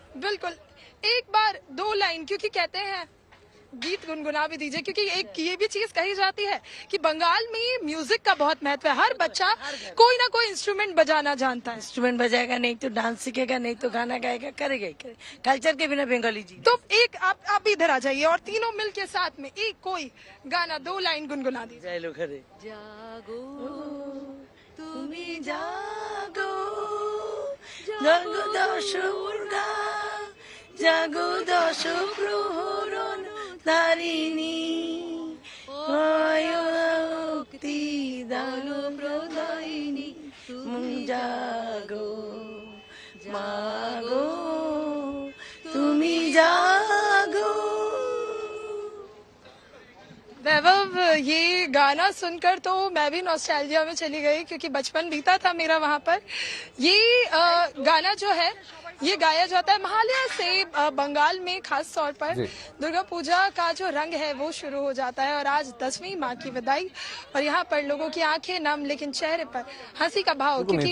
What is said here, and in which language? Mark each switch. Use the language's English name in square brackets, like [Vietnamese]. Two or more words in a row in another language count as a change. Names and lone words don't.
[Hindi] बिल्कुल, एक बार 2 लाइन, क्योंकि कहते हैं गीत गुनगुना भी दीजिए, क्योंकि एक ये भी चीज कही जाती है कि बंगाल में म्यूजिक का बहुत महत्व है। हर बच्चा कोई ना कोई इंस्ट्रूमेंट बजाना जानता है। इंस्ट्रूमेंट बजाएगा नहीं तो डांस सीखेगा, नहीं तो गाना गाएगा, करेगा ही करेगा। कल्चर के बिना बंगाली जी। तो एक आप भी इधर आ जाइए और तीनों मिल के साथ में एक कोई गाना 2 लाइन गुनगुना दीजिए। जय लो घरे। [Bangla] জাগো তুমি জাগো, জাগো দশ উর্গা, জাগো দশ প্রহরণ তারিণী, মুক্তি দানো প্রদায়িনী, তুম জাগো মাগো তুমি জাগো। [Hindi] वैभव, ये गाना सुनकर तो मैं भी नॉस्टैल्जिया में चली गई, क्योंकि बचपन बीता था मेरा वहां पर। ये गाना जो है ये गाया जाता है महालया से। बंगाल में खास तौर पर दुर्गा पूजा का जो रंग है वो शुरू हो जाता है और आज 10वीं माँ की विदाई, और यहाँ पर लोगों की आंखें नम लेकिन चेहरे पर हंसी का भाव, क्योंकि